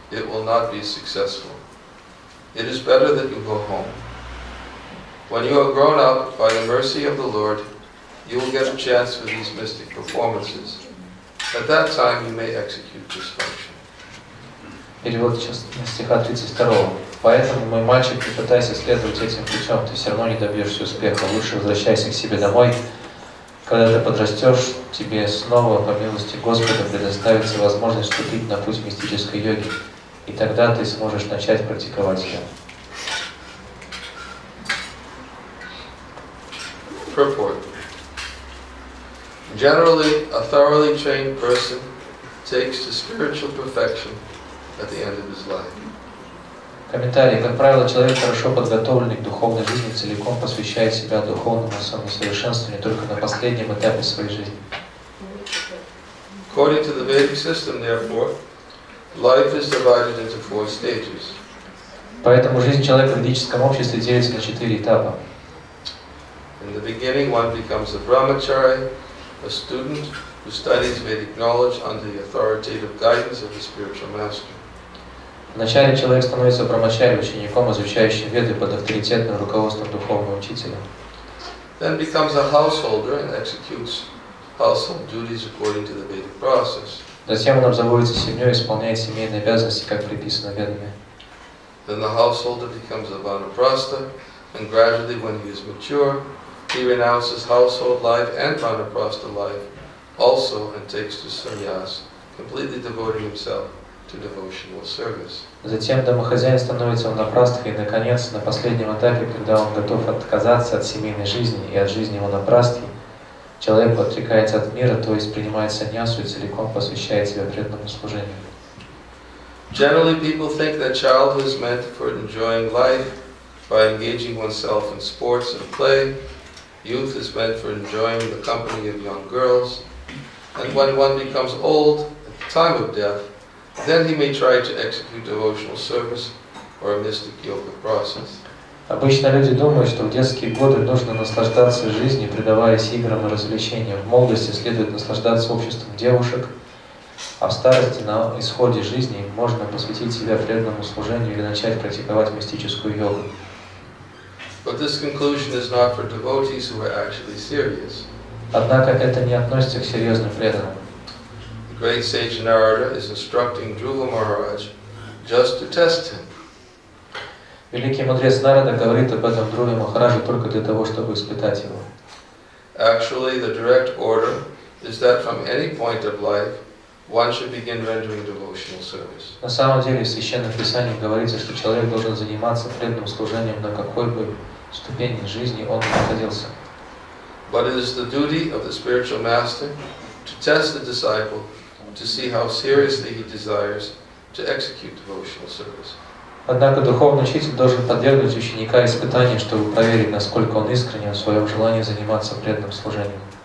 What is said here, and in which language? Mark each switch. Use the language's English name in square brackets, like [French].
[English] It will not be successful. It is better that you go home. When you are grown up by the mercy of the Lord, you will get a chance for these mystic performances. At that time, you may execute this function. [Russian] Перевод стиха 32. Поэтому, мой мальчик, не пытайся следовать этим путем, ты все равно не добьешься успеха. Лучше возвращайся к себе домой. Когда ты подрастешь, тебе снова, по милости Господа, предоставится возможность вступить на путь мистической йоги. И тогда ты сможешь начать практиковать ее. [English] Purport. Generally, a thoroughly trained person takes to spiritual perfection at the end of his life. [Russian] Комментарий. Как правило, человек, хорошо подготовленный к духовной жизни, целиком посвящает себя духовному самосовершенствованию только на последнем этапе своей жизни. [English] According to the Vedic system, therefore, life is divided into 4 stages. [Russian] Поэтому жизнь человека в ведическом обществе делится на 4 этапа. [English] In the beginning, one becomes a brahmachari, a student who studies Vedic knowledge under the authoritative guidance of the spiritual master. [Russian] Вначале человек становится брамачари, учеником, изучающим веды под авторитетным руководством духовного учителя. [English] Then becomes a householder and executes household duties according to the Vedic process. [Russian] Затем он обзаводится семьей и исполняет семейные обязанности, как приписано ведами. [English] Then the householder becomes a vanaprastha, and gradually, when he is mature, he renounces household life and vanaprastha life also and takes to sannyas, completely devoting himself to devotional service. [Russian] Затем домохозяин становится ванапрастхой, и, наконец, на последнем этапе, когда он готов отказаться от семейной жизни и от жизни ванапрастхи, человек отрекается от мира, то есть принимает саньясу и целиком посвящает себя преданному служению. [English] Generally, people think that childhood is meant for enjoying life by engaging oneself in sports and play. Youth is meant for enjoying the company of young girls. And when one becomes old, at the time of death, then he may try to execute devotional service or a mystic yoga process. [Russian] Обычно люди думают, что в детские годы нужно наслаждаться жизнью, предаваясь играм и развлечениям. В молодости следует наслаждаться обществом девушек, а в старости, на исходе жизни, можно посвятить себя преданному служению или начать практиковать мистическую йогу. [English] But this conclusion is not for devotees who are actually serious. [Russian] Однако это не относится к серьезным преданным. [English] The great sage Narada is instructing Dhruva Maharaj just to test him. [Russian] Великий мудрец Нарада говорит об этом Дхруве Махараджу только для того, чтобы испытать его. [English] Actually, the direct order is that from any point of life, one should begin rendering devotional service. [Russian] На самом деле в Священных Писаниях говорится, что человек должен заниматься преданным служением на какой бы ступени жизни он ни находился. [English] But it is the duty of the spiritual master to test the disciple to see how seriously he desires to execute devotional service. [Russian] Однако духовный учитель должен подвергнуть ученика испытанию, чтобы проверить, насколько он искренен в своем желании заниматься преданным служением.